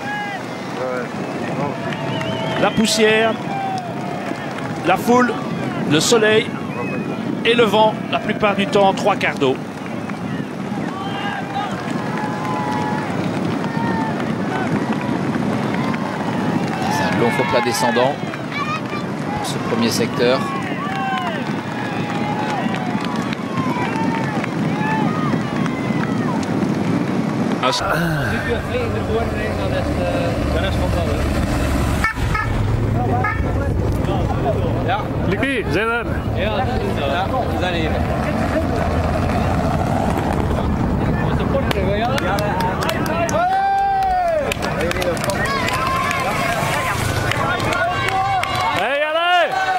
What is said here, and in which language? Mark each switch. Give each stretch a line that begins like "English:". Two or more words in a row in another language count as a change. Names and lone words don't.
French: La poussière, la foule, le soleil et le vent, la plupart du temps 3 quarts d'eau. C'est un long faux plat descendant pour ce premier secteur.
Dutch: Ja, Lucie, zijn er? Ja, we zijn hier. Hey, allez!